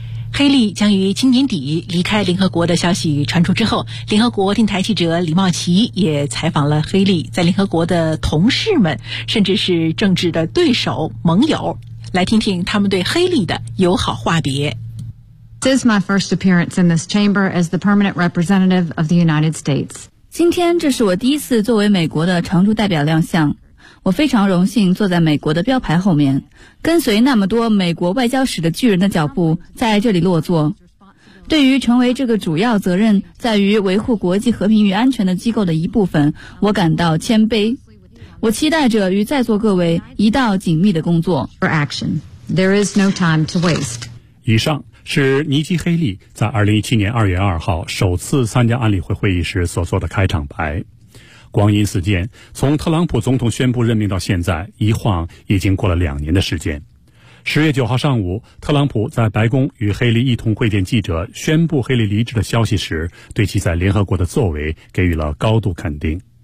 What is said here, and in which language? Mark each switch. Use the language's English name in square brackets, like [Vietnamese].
[Chinese] 黑利将于今年底离开联合国的消息传出之后，联合国电台记者李茂奇也采访了黑利在联合国的同事们，甚至是政治的对手盟友，来听听他们对黑利的友好话别。 [English] This is my first appearance in this chamber as the permanent representative of the United States. [Chinese] 今天这是我第一次作为美国的常驻代表亮相，我非常荣幸坐在美国的标牌后面，跟随那么多美国外交史的巨人的脚步在这里落座。对于成为这个主要责任在于维护国际和平与安全的机构的一部分，我感到谦卑。我期待着与在座各位一道紧密的工作。 [English] For action, there is no time to waste. [Chinese] 以上是尼基·黑利在2017年2月2号首次参加安理会会议时所做的开场白。光阴似箭，从特朗普总统宣布任命到现在，一晃已经过了两年的时间。 10月9号上午，特朗普在白宫与黑利一同会见记者，宣布黑利离职的消息时，对其在联合国的作为给予了高度肯定。